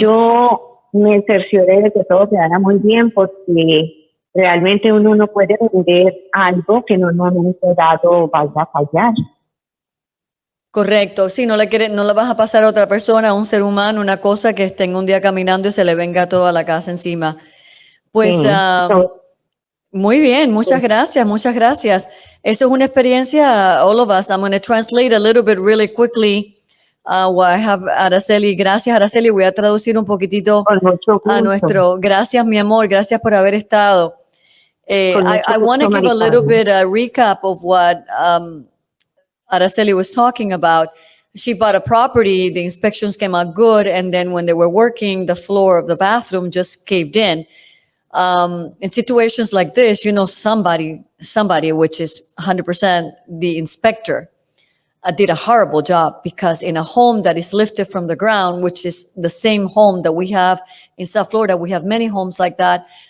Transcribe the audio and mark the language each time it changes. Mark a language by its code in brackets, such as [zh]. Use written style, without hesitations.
[es] Yo me cercioré de que todo quedara muy bien porque realmente uno no puede vender algo que en un momento dado vaya a fallar. Correcto, sí, no le vas a pasar a otra persona, a un ser humano, una cosa que esté un día caminando y se le venga toda la casa encima. Pues muy bien, muchas gracias, muchas gracias. Eso es una experiencia, [en] all of us. I'm going to translate a little bit really quickly what I have Araceli. [es] Gracias, Araceli. Voy a traducir un poquitito a nuestro. Gracias, mi amor. Gracias por haber estado. [en] I want to give a little bit a recap of what Araceli was talking about. She bought a property, the inspections came out good, and then when they were working, the floor of the bathroom just caved in. In situations like this, you know, somebody, which is 100% the inspector, did a horrible job, because in a home that is lifted from the ground, which is the same home that we have in South Florida, we have many homes like that.